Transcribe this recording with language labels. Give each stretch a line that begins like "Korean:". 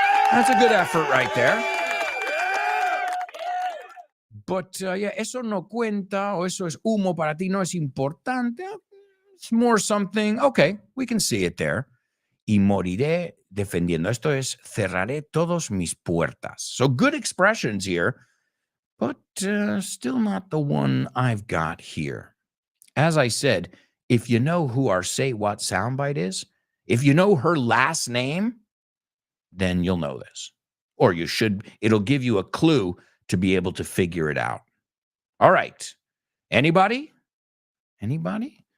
English: That's a good effort right there.
Spanish: But yeah, eso no cuenta, o eso es humo para ti, no es importante.
English: It's more something, okay, we can see it there.
Spanish: Y moriré defendiendo. Esto es, cerraré todos mis puertas.
English: So good expressions here, but still not the one I've got here. As I said, if you know who our Say What soundbite is, if you know her last name, then you'll know this. Or you should, it'll give you a clue to be able to figure it out. All right. Anybody? Anybody?